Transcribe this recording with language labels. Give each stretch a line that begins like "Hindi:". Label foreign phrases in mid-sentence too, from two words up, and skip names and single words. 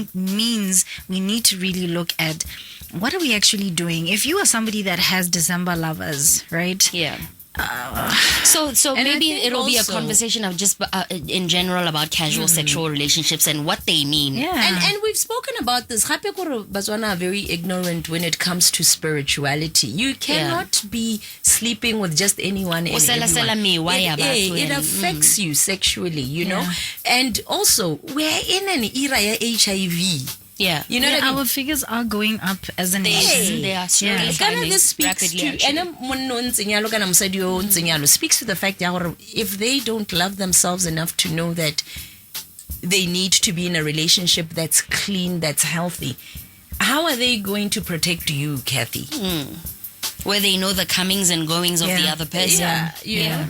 English: think means we need to really look at what are we actually doing. If you are somebody that has December lovers, right? Yeah. So And I maybe think it'll be a also- conversation of just in general about casual sexual relationships and what they mean. Yeah. And we've spoken about this.
Tswana: Gape kore
English: Batswana are very ignorant when it comes to spirituality. You cannot be sleeping with just anyone and Sela everyone.
Tswana: mewa ya batho
English: It and- affects you sexually, you know. And also, we're in an era ya HIV. Yeah. You know Yeah, what I mean? our figures are going up as a nation. They are slowly Yeah. Kana climbing this speaks rapidly, to actually. and
Tswana: monna o ntseng yalo kana mosadi o ntseng yalo
English: speaks to the fact that if they don't love themselves enough to know that they need to be in a relationship that's clean, that's healthy, how are they going to protect you, Cathy? Where they know the comings and goings of the Yeah. other person. you know.